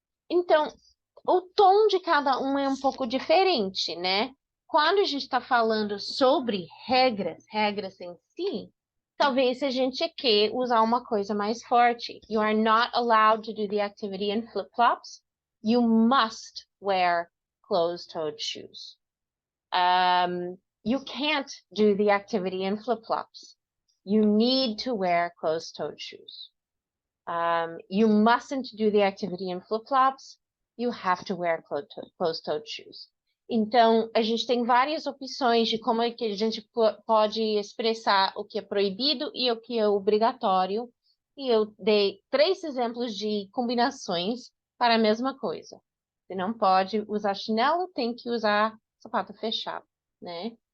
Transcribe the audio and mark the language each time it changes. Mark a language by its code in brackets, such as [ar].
[pt] Então, o tom de cada um é um pouco diferente, né? Quando a gente está falando sobre regras em si, talvez a gente quer usar uma coisa mais forte. [en] You are not allowed to do the activity in flip-flops. You must wear closed-toed shoes. You can't do the activity in flip-flops. You need to wear closed-toed shoes. You mustn't do the activity in flip-flops. You have to wear closed-toed shoes. [pt] Então, a gente tem várias opções de como é que a gente pode expressar o que é proibido e o que é obrigatório. E eu dei 3 exemplos de combinações para a mesma coisa. Você não pode usar chinelo, tem que usar sapato fechado, né?